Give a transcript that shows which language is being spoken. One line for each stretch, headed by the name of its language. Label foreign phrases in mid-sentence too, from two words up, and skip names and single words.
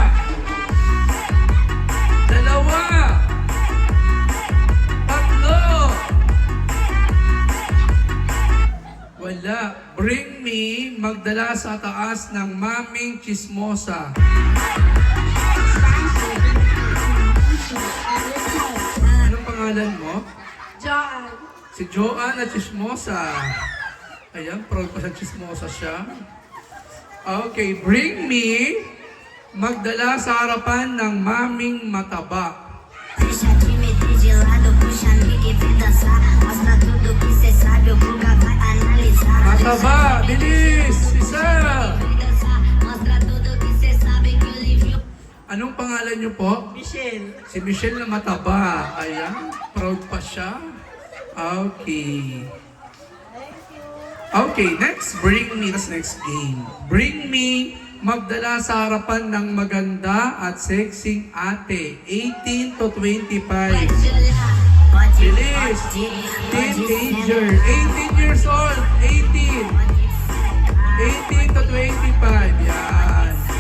Filipino: Dalawa. Tatlo. Wala.
English: Bring me,
Filipino: magdala sa taas ng maming chismosa. Anong pangalan mo? Joan. Si Joan at chismosa. Ayan, proud pa sa chismosa siya. Okay, bring me, magdala sa harapan ng maming mataba.
Portuguese: Deixa a timidez de lado, puxa a liga e vem dançar. Mostra tudo que cê sabe, o Guga vai analisar.
Filipino: Mataba, bilis! Isa!
Portuguese: Vem dançar, mostra tudo que cê sabe que o livro.
Filipino: Anong pangalan niyo po? Michelle. Si Michelle na mataba. Ayan, proud pa siya.
English: Okay. Okay, next, bring me. That's next game. Bring me,
Filipino: magdala sa harapan ng maganda at sexing ate.
English: 18 to 25.
Portuguese: Pode
English: Bilis! Teenager. 18 years old. 18. 18 to 25. Yan.